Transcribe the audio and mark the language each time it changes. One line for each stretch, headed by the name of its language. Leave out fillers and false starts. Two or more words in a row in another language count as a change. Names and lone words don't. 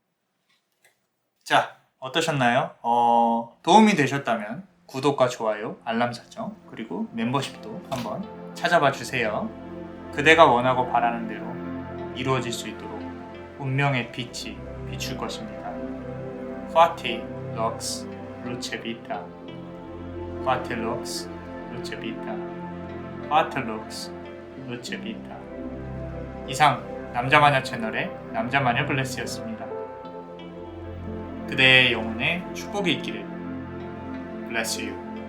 Korean: 자, 어떠셨나요? 도움이 되셨다면 구독과 좋아요, 알람 설정, 그리고 멤버십도 한번 찾아봐 주세요. 그대가 원하고 바라는 대로 이루어질 수 있도록 운명의 빛이 비출 것입니다.
Latin: Fati Lux Luce Vita. Fati Lux Luce Vita. Fati Lux Luce Vita.
Korean: 이상 남자마녀 채널의 남자마녀 블레스였습니다. 그대의 영혼에 축복이 있기를.
English: Bless you.